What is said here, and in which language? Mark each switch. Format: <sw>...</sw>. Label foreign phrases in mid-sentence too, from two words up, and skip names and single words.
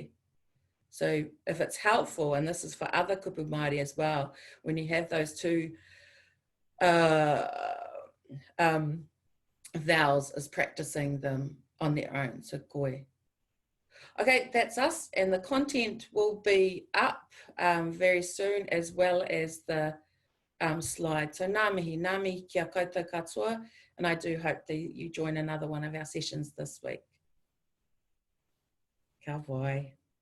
<en>So if it's helpful, and this is for other</en> <mi>kupu Māori</mi> <en>as well, when you have those two vowels, is practicing them on their own.</en> <mi>So koe.</mi> <en>Okay, that's us, and the content will be up very soon, as well as the slide.</en> <mi>So ngā mihi kia koutou katoa,</mi> <en>and I do hope that you join another one of our sessions this week.</en> <mi>Ka wai.</mi>